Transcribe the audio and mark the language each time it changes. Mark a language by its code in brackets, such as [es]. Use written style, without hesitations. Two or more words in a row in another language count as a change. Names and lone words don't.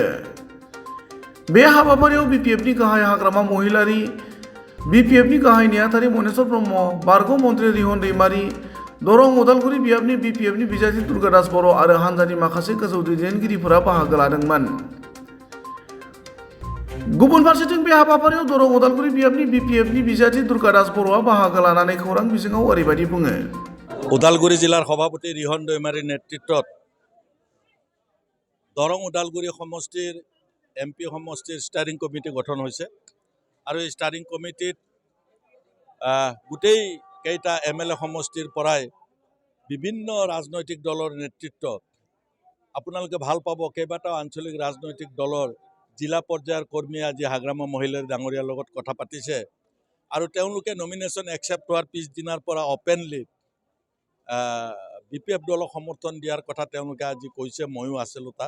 [brx] बे हाबाफारियाव बिपिएफनि गाहाय हाग्रामा महिलारि, बिपिएफनि गाहाय नेहाथारि मनेस्वर ब्रह्म, बारग' मन्त्रि रिहन दैमारि, दरं उदालगुरि बियाबनि बिपिएफनि बिजाथि दुर्गादास बर' आरो हानजानि माखासे गोजौ दैदेनगिरिफोरा बाहागो लादोंमोन। गुबुन फारसेथिं बे हाबाफारियाव दरं उदालगुरि बियाबनि बिपिएफनि बिजाथि दुर्गादास बर'आ बाहागो लानानै खौरां बिजोङाव ओरैबायदि बुङो। [as] উদালগুৰি জিলাৰ সভাপতি ৰিহন দৈমাৰিৰ নেতৃত্বত দৰং উদালগুৰি সমষ্টিৰ এমপি সমষ্টিৰ [en] steering committee [as] গঠন হৈছে আৰু এই [en] steering committeeত [as] গোটেই কেইটা এমএলএ সমষ্টিৰ পৰাই বিভিন্ন ৰাজনৈতিক দলৰ নেতৃত্বত আপোনালোকে ভাল পাব কেইবাটাও আঞ্চলিক ৰাজনৈতিক দলৰ জিলা পৰ্যায়ৰ কৰ্মী আজি হাগ্ৰামা মহিলাৰ ডাঙৰীয়াৰ লগত কথা পাতিছে আৰু তেওঁলোকে [en] nomination accept [as] হোৱাৰ পিছদিনাৰ পৰা অপেনলি বিপিএফ দলক সমৰ্থন দিয়াৰ কথা তেওঁলোকে আজি কৈছে। ময়ো আছিলোঁ তাত।